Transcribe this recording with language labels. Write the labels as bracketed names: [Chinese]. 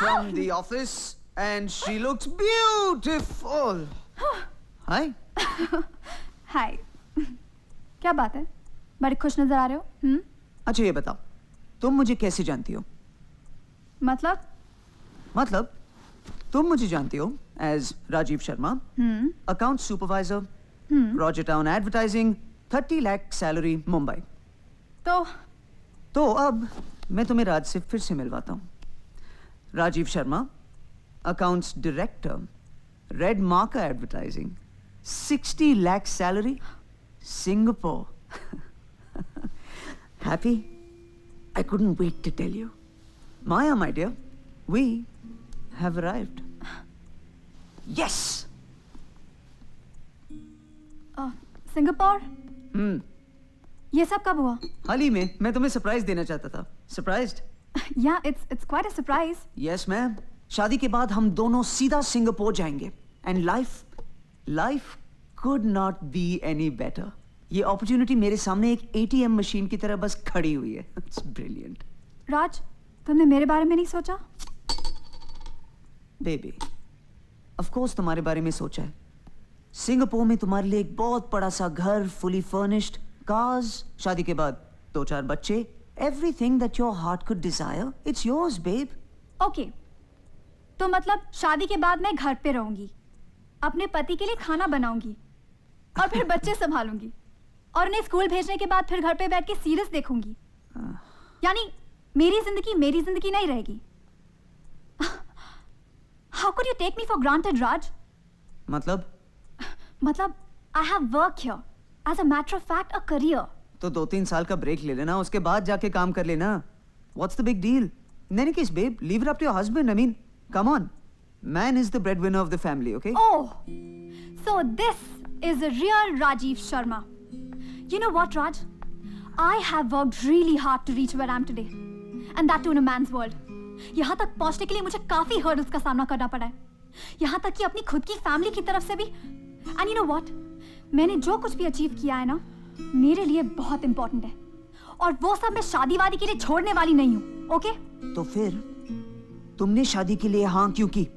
[English] from the office and she looks beautiful. Hi. [Hindi] हाय क्या बात है बड़े खुश नजर आ रहे हो अच्छा ये बताओ तुम मुझे कैसे जानती हो? मतलब तुम मुझे जानती हो as Rajiv Sharma, account supervisor, Roger town advertising, 30 lakh salary Mumbai. तो अब मैं तुम्हें राज से फिर से मिलवाता हूँ। Rajiv Sharma, accounts director, red marker advertising, 60 lakh salary, Singapore. [English] Happy? I couldn't wait to tell you. Maya, my dear, we have arrived. Yes! [Hindi] Singapore ये सब कब हुआ? हाल ही में मैं तुम्हें सरप्राइज देना चाहता था। Surprised? [English] Yeah, it's quite a surprise. Yes, ma'am. [Hindi] शादी के बाद हम दोनों सीधा सिंगापुर जाएंगे। [English] And life could not be any better. [Hindi] ये अपॉर्चुनिटी मेरे सामने एक ATM मशीन की तरह बस खड़ी हुई है। [English] It's brilliant. [Hindi] राज, तुमने मेरे बारे में नहीं सोचा? बेबी, [English] of course [Hindi] तुम्हारे बारे में सोचा है। सिंगापुर में तुम्हारे लिए एक बहुत बड़ा सा घर, [English] fully furnished, cars, [Hindi] शादी के बाद 2-4 बच्चे, [English] everything that your heart could desire, it's yours, babe. Okay. [Hindi] तो मतलब शादी के बाद मैं घर पे रहूंगी, अपने पति के लिए खाना बनाऊंगी और फिर बच्चे संभालूंगी और उन्हें स्कूल भेजने के बाद फिर घर पे बैठ के सीरीज देखूंगी। यानी मेरी जिंदगी नहीं रहेगी। [English] How could you take me for granted, Raj? [Hindi] मतलब [English] I have work here. As a matter of fact, a career. [Hindi] तो 2-3 साल का ब्रेक ले लेना, उसके बाद जाके काम कर लेना। [English] What's the big deal? In any case, babe, leave it up to your husband. I mean, come on. Man is the breadwinner of the family, okay? Oh, so this is a real Rajiv Sharma. You know what, Raj? I have worked really hard to reach where I am today. And that too in a man's world. [Hindi] यहाँ तक पहुँचने के लिए मुझे काफी hurdles का सामना करना पड़ा है। यहाँ तक कि अपनी खुद की फैमिली की तरफ से भी। [English] And you know what? [Hindi] मैंने जो कुछ भी अचीव किया है ना, मेरे लिए बहुत इंपॉर्टेंट है। और वो सब मैं शादी वादी के लिए छोड़ने वाली नहीं हूँ, ओके? तो फिर तुमने शादी के लिए हाँ क्यों की?